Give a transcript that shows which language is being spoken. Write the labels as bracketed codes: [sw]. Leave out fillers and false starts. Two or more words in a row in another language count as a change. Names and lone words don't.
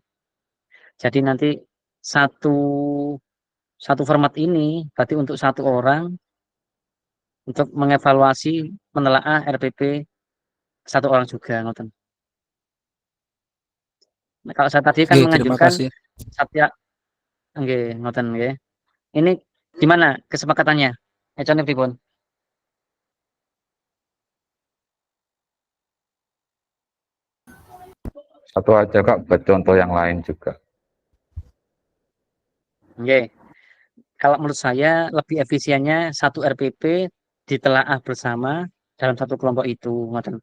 [id] Jadi nanti satu format ini berarti untuk satu orang untuk mengevaluasi menelaah RPP satu orang juga ngoten. Nah, kalau saya tadi kan Oke, terima mengajukan kasih. [jv] Satya nggih ngoten nggih. [id] Ini gimana kesepakatannya? [jv] Econe pripun? [id] Satu aja Kak, buat contoh yang lain juga. [jv] Nggih. [id] Kalau menurut saya lebih efisiennya satu RPP ditelaah bersama dalam satu kelompok itu ngoten.